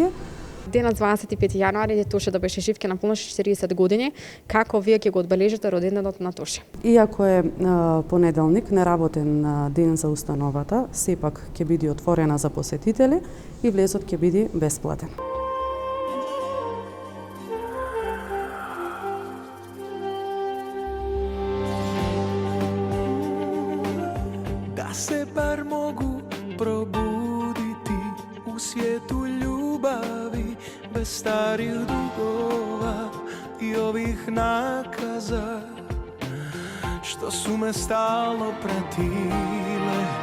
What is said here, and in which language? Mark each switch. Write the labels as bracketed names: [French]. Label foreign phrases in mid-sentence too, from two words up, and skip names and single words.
[Macedonian] Денес 25 јануари Тоше да беше жив ќе наполнеше 40 години. Како вие ќе го одбележите роденденот на Тоше? Иако е понеделник, неработен ден за установата, сепак ќе биде отворена за посетители и влезот ќе биде бесплатен. [Croatian] Da se bar mogu probuditi u svijetu ljubavi, bez starih dugova i ovih nakaza što su me stalno pratile.